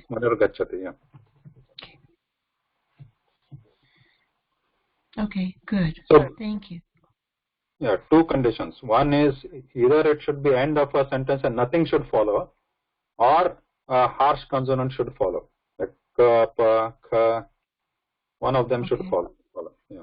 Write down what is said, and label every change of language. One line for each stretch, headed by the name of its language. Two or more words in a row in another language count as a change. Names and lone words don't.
English: munir gachati, yeah. Okay, good. So, thank you. Yeah, two conditions. One is either it should be end of a sentence and nothing should follow, or a harsh consonant should follow. Like ka, pa, kha. One of them should follow. Yeah.